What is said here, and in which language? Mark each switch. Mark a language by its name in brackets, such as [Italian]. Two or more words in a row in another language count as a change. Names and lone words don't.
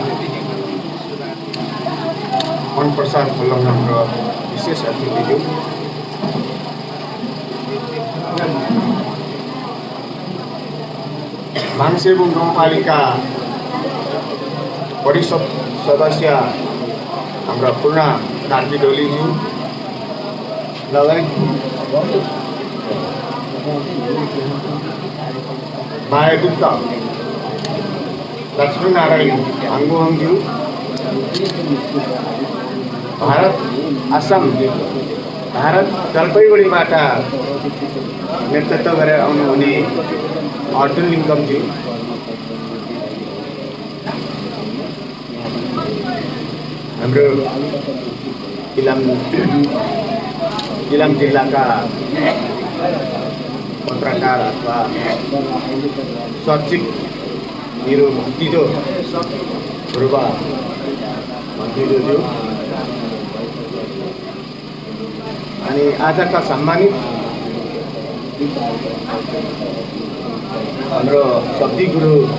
[Nepali] मन प्रसाद फुलम हाम्रो विशेष अतिथि जो मानसेबुङ गाउँपालिका परिषद सदस्य हाम्रा पूर्णा कार्की डोलीज्यू माया गुप्ता लक्ष्मीनारायण आङ्गुहङज्यू भारत असम भारत जलपाइगुडीबाट नेतृत्व गरेर आउनुहुने अर्जुन लिङ्गमज्यू हाम्रो इलाम जिल्लाका पत्रकार अथवा सचिव मेरो भतिजो ध्रुव भतिजोज्यू अनि आजका सम्मानित हाम्रो शक्ति गुरु